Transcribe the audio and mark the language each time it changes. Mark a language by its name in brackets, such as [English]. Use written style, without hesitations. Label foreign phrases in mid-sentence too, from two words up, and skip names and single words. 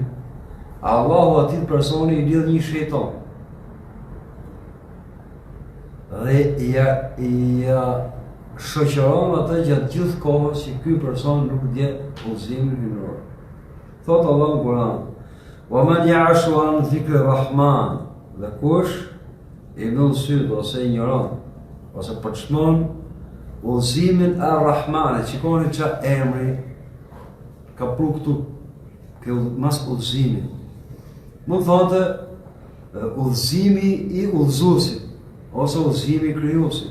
[Albanian] Allahu atit personi i lidh një shejtan. Dhe ja shoqëron atë gjatë gjithë kohës që ky person nuk dje udhëzimin hyjnor. Thot Allah në Kur'an: [Arabic] "ومن يعش عن ذكر الرحمن", [Albanian] dhe kush i mbyll syt ose ignoron ose përçmon udhëzimin e Rahmanit. Shikoni ç'a emri ka pru këtu, mas udhëzimi. Mund thonë udhëzimi i udhëzuesit ose udhëzimi i krijuesit.